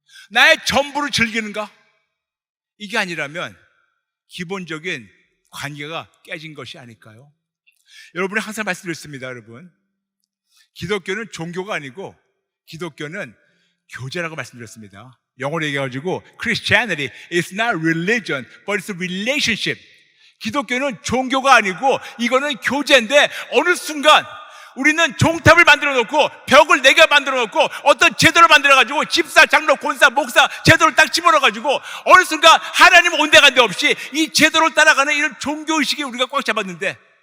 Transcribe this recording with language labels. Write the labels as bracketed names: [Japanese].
[Korean] 나의 전부를 즐기는가? 이게 아니라면 기본적인 관계가 깨진 것이 아닐까요? 여러분이 항상 말씀드렸습니다. 여러분, 기독교는 종교가 아니고 기독교는 교제라고 말씀드렸습니다. 영어로 얘기해가지고 [English] Christianity is not religion, but it's a relationship. [Korean] 기독교는 종교가 아니고 이거는 교제인데 어느 순간 우리는 종탑을 만들어 놓고 벽을 4개 만들어 놓고 어떤 제도를 만들어 가지고 집사, 장로, 권사, 목사 제도를 딱 집어넣어 가지고 어느 순간 하나님 온데간데 없이 이 제도를 따라가는 이런 종교의식이 우리가 꽉 잡았는데,